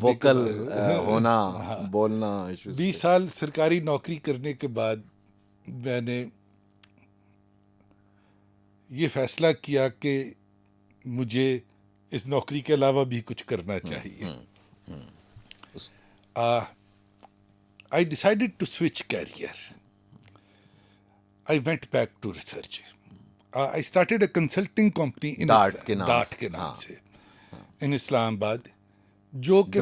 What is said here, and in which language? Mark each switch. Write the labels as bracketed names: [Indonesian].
[Urdu] Vocal ہونا، بولنا، 20 سال سرکاری نوکری کرنے کے بعد میں نے یہ فیصلہ کیا کہ مجھے اس نوکری کے علاوہ بھی کچھ کرنا چاہیے. [English] I decided to switch career. I went back to research. I started a consulting company in [Urdu] dart کے نام ڈاٹ کے نام سے in اسلام آباد، جو کہ